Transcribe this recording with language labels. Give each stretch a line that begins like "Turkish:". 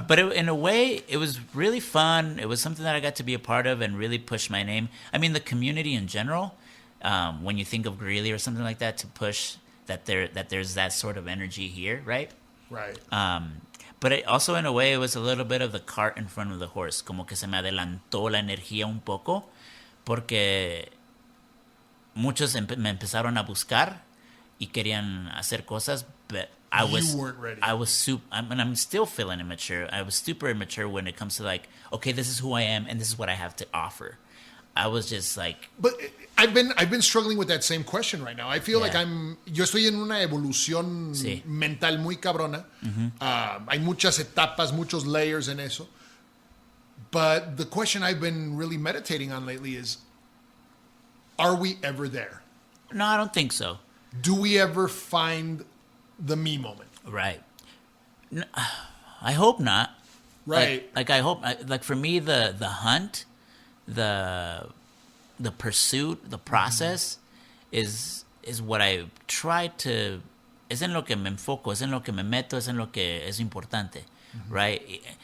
English: But in a way, it was really fun. It was something that I got to be a part of and really push my name. I mean, the community in general, when you think of Greeley or something like that, to push that there's that sort of energy here, right? Right. But also, in a way, it was a little bit of the cart in front of the horse.
Spanish: Como que se me adelantó la energía un poco, porque muchos me empezaron a buscar y querían hacer cosas,
English: but you weren't ready. I'm still feeling immature. I was super immature when it comes to like, okay, this is who I am and this is what I have to offer. I was just like... But I've been struggling with that same question right now. I feel like
Spanish: yo estoy en una evolución mental muy cabrona. Hay muchas etapas, muchos layers en eso.
English: But the question I've been really meditating on lately is, are we ever there? No, I don't think so. Do we ever find the me moment? Right. No, I hope not. Right. Like I hope, like for me, the hunt, the pursuit, the process is what I try to,
Spanish: es en lo que me enfoco, es en lo que me meto, es en lo que es importante,
English: right?